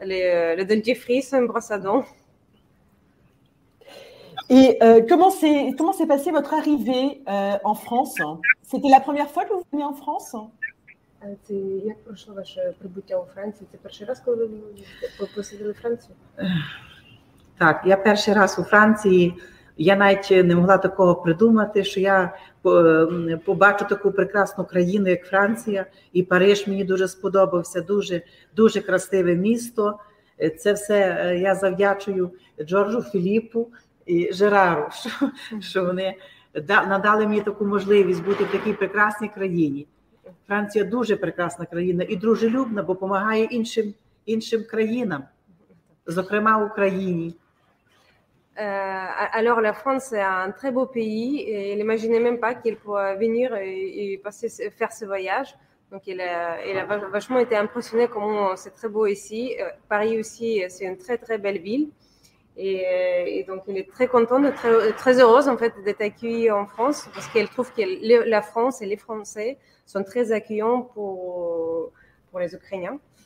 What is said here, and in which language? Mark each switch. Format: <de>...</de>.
<fr>le dentifrice, une brosse à dents. Et comment s'est passée votre arrivée en France? C'était la première fois que vous venez en France?</fr> <uk>Це як пройшло ваше прибуття у Франції? Це перший раз, коли ви посиділи Францію? Так, я перший раз у Франції. Я навіть не могла такого придумати, що я побачу таку прекрасну країну, як Франція. І Париж мені дуже сподобався, дуже, дуже красиве місто. Це все я завдячую Джорджу Філіпу і Жерару, що вони надали мені таку можливість бути в такій прекрасній країні. Франція дуже прекрасна країна і дружелюбна, бо допомагає іншим країнам, зокрема Україні.</uk> <fr>Alors la France est un très beau pays et elle n'imaginait même pas qu'elle pourrait venir et faire ce voyage. Donc elle a vachement été impressionnée comment c'est très beau ici. Paris aussi, c'est une très très belle ville. Et donc elle est très contente, très heureuse en fait d'être accueillie en France parce qu'elle trouve que la France et les Français sont très accueillants pour les Ukrainiens.</fr>